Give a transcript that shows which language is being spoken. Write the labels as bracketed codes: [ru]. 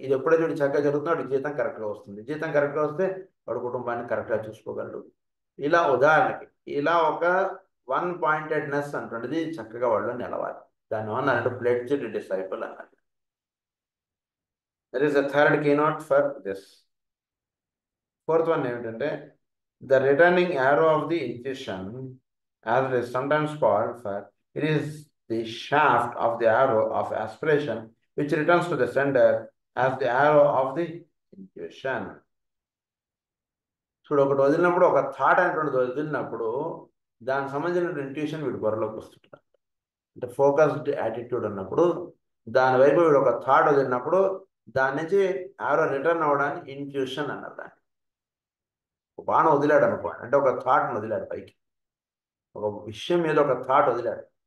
[te] ఇది ఎప్పుడైతే వీడు చక్కగా జరుగుతుందో వాడికి జీతం కరెక్ట్గా వస్తుంది. జీతం కరెక్ట్గా వస్తే వాడు కుటుంబాన్ని కరెక్ట్గా చూసుకోగలడు. ఇలా ఉదాహరణకి ఇలా ఒక వన్ పాయింటెడ్నెస్ అంటుండేది చక్కగా వాళ్ళు నిలవాలి. దాని అన్నట్టు ప్లెడ్జ్డ్ డిసైపుల్ అన్నట్టు. [en] That is the third keynote for this. Fourth one ఏమిటంటే the returning arrow of the intuition, as it is sometimes called, for it is the shaft of the arrow of aspiration which returns to the sender as the arrow of the intuition. [te] చూడు, ఒకటి వదిలినప్పుడు ఒక thought అనేటువంటిది వదిలినప్పుడు దానికి సంబంధించిన intuition వీడి బుర్రలోకి వస్తుంటారు. అంటే focused attitude ఉన్నప్పుడు దానివైపు వీడు ఒక థాట్ వదిలినప్పుడు దాని నుంచి ఆరో రిటర్న్ అవ్వడానికి ఇంట్యూషన్ అన్నారు. దాన్ని ఒక బాణం వదిలాడు అనుకోండి, అంటే ఒక థాట్ని వదిలాడు పైకి, ఒక విషయం మీద ఒక థాట్ వదిలాడు.